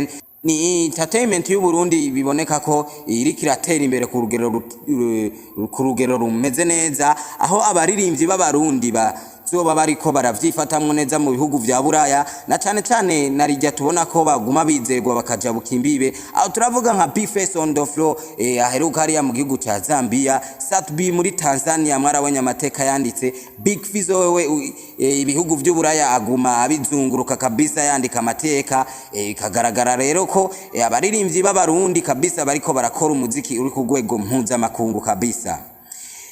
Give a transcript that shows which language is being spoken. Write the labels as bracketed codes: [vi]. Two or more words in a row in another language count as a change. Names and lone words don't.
[rn] Ni entertainment y'u Burundi biboneka ko iri kiratera imbere ku rugero rumeze neza, aho abaririmbyi b'abarundi bazoba bariko baravyifatamwe neza mu bihugu vya Buraya, na cyane cyane narijya tubona ko baguma bizegwa bakaja bukimbibe. Aho turavuga nka B-Face on the floor aheruka hariya mu gihugu ca Zambia, Satbi muri Tanzania mwarabonye amateka yanditse. Big Fizzo wewe ibihugu vy'Uburaya aguma abizunguruka kabisa yandika amateka. Kagaragara rero ko abaririmbyi b'abarundi kabisa bariko barakora umuziki uri ku rwego mpuzamakungu kabisa.